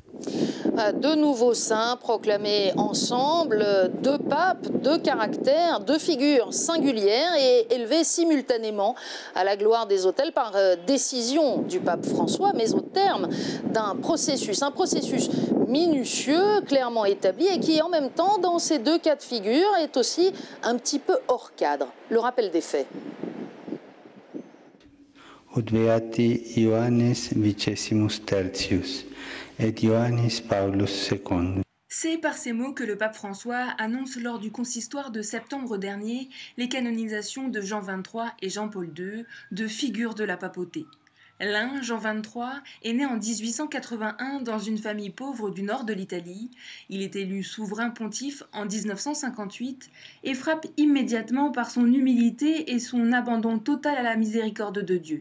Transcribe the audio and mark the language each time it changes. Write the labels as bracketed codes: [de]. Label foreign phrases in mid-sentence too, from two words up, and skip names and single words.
[fr] Deux nouveaux saints proclamés ensemble, deux papes, deux caractères, deux figures singulières et élevées simultanément à la gloire des autels par décision du pape François, mais au terme d'un processus, un processus minutieux, clairement établi et qui en même temps, dans ces deux cas de figure, est aussi un petit peu hors cadre. Le rappel des faits. [la] Ut beati Ioannes Vicesimus Tertius et Ioannis Paulus II. [fr] C'est par ces mots que le pape François annonce lors du consistoire de septembre dernier les canonisations de Jean XXIII et Jean-Paul II, deux figures de la papauté. L'un, Jean XXIII, est né en 1881 dans une famille pauvre du nord de l'Italie. Il est élu souverain pontife en 1958 et frappe immédiatement par son humilité et son abandon total à la miséricorde de Dieu.